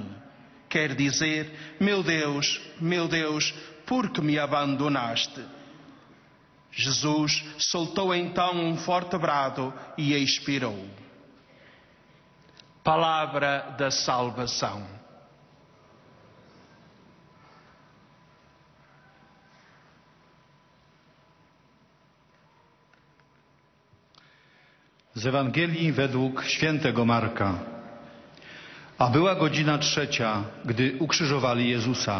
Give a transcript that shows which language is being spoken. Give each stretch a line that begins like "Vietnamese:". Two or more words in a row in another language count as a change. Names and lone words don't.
Portuguese: Quer dizer: meu Deus, por que me abandonaste? Jesus soltou então um forte brado e expirou. Palavra da salvação.
Polish: Z Ewangelii według świętego Marka. A była godzina 3, gdy ukrzyżowali Jezusa.